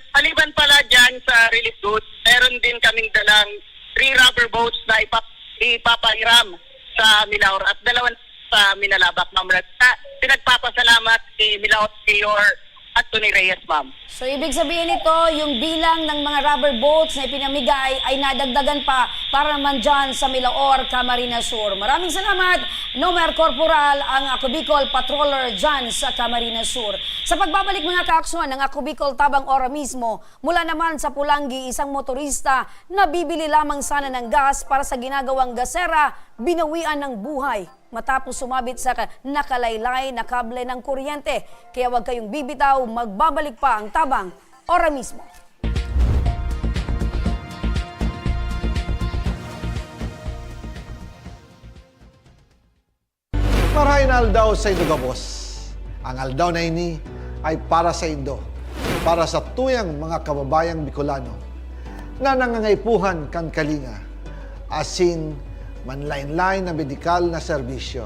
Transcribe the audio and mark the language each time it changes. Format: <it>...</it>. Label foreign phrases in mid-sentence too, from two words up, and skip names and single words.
<tl>Maliban pala dyan sa relief goods, meron din kaming dalang 3</tl> <en>rubber boats</en> <tl>na ipapahiram sa Milaor at 2 sa Minalabak, Ma'am Ren. Pinagpapasalamat si Milaor Mayor at Tony Reyes, ma'am. So ibig sabihin nito, yung bilang ng mga</tl> <en>rubber boats</en> <tl>na ipinamigay ay nadagdagan pa para naman dyan sa Milaor, Camarines Sur. Maraming salamat, Nomer Corporal, ang Ako Bicol Patroller dyan sa Camarines Sur. Sa pagbabalik mga kaaksyon ng Ako Bicol Tabang Ora mismo, mula naman sa Pulangi, isang motorista na bibili lamang sana ng gas para sa ginagawang gasera, binawian ng buhay matapos sumabit sa nakalaylay na kable ng kuryente. Kaya huwag kayong bibitaw, magbabalik pa ang Tabang Ora mismo.</tl> <bik>Marahin aldaw sa Indo Gabos. Ang aldaw na ini ay para sa Indo, para sa tuyang mga kababayang Bicolano na nangangaipuhan kan kalinga, asin manlain-lain na medikal na serbisyo.</bik>